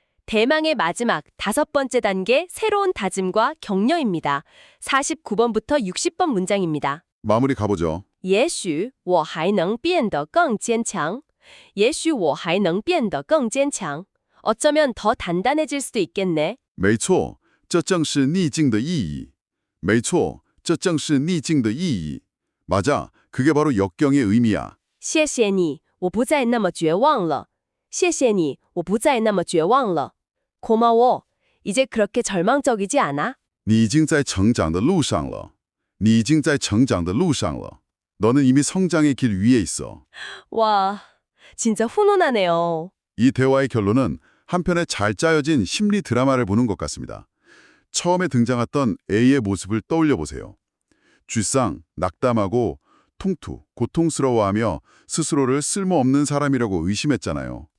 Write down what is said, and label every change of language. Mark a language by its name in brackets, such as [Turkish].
[Korean] 대망의 마지막 5번째 단계 새로운 다짐과 격려입니다. 49번부터 60번 문장입니다. 마무리 가보죠. [Chinese] 也许我还能变得更坚强. 也许我还能变得更坚强. [Korean] 어쩌면 더 단단해질 수도 있겠네. [Chinese] 没错，这正是逆境的意义。没错，这正是逆境的意义。 [Korean] 맞아, 그게 바로 역경의 의미야. [Chinese] 谢谢你，我不再那么绝望了。谢谢你，我不再那么绝望了。 [Korean] 고마워. 이제 그렇게 절망적이지 않아? [Chinese] 你已经在成长的路上了。你已经在成长的路上了。 [Korean] 너는 이미 성장의 길 위에 있어. 와, 진짜 훈훈하네요. 이 대화의 결론은 한편의 잘 짜여진 심리 드라마를 보는 것 같습니다. 처음에 등장했던 A의 모습을 떠올려 보세요. 쥐상, 낙담하고 통투, 고통스러워하며 스스로를 쓸모없는 사람이라고 의심했잖아요.